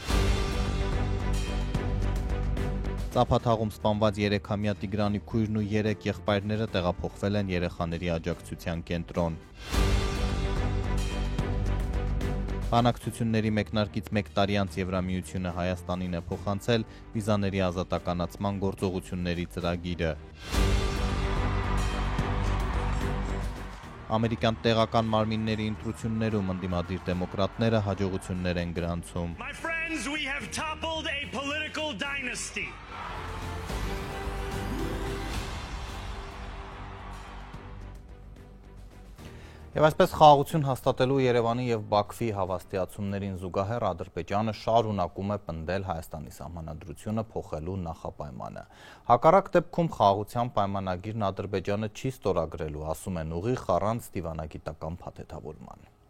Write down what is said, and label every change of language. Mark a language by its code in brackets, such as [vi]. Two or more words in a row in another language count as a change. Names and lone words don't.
[hy] Ծափաթաղում սպանված 3-ամյա Տիգրանի քույրն ու 3 եղբայրները տեղափոխվել են երեխաների աջակցության կենտրոն։ Բանակցությունների մեկնարկից 1 տարի անց Եվրամիությունը Հայաստանին է փոխանցել վիզաների ազատականացման գործողությունների ծրագիրը։ Ամերիկյան տեղական մարմինների ընտրություններում ընդդիմադիր դեմոկրատները հաջողություններ են գրանցում։ [en] My friends, we have toppled a political dynasty. [hy] Եվ այսպես խաղաղություն հաստատելու Երևանի եւ Բաքվի հավաստիացումներին զուգահեռ Ադրբեջանը շարունակում է պնդել Հայաստանի սահմանադրությունը փոխելու նախապայմանը։ Հակառակ դեպքում խաղաղության պայմանագիրն Ադրբեջանը չի ստորագրելու, ասում են ուղիղ առանց դիվանագիտական փաթեթավորման։